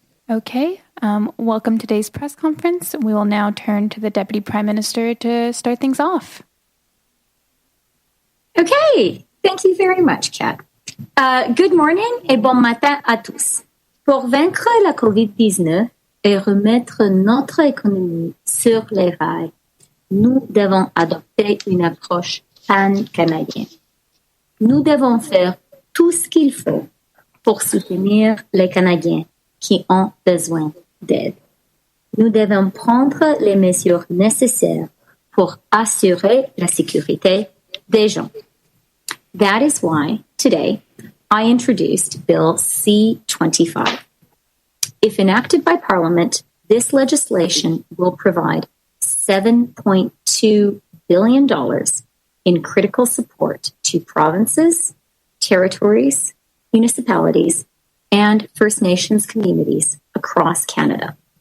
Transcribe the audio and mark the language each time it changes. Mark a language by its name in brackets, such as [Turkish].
[English] Okay, welcome to today's press conference. We will now turn to the Deputy Prime Minister to start things off. Okay, thank you very much, Kat. Good morning [French] et bon matin à tous. Pour vaincre la COVID-19 et remettre notre économie sur les rails, nous devons adopter une approche pan-canadienne. Nous devons faire tout ce qu'il faut pour soutenir les Canadiens qui ont besoin d'aide. Nous devons prendre les mesures nécessaires pour assurer la sécurité des gens. [English] That is why today I introduced Bill C-25. If enacted by Parliament, this legislation will provide $7.2 billion in critical support to provinces, territories, municipalities, and First Nations communities across Canada.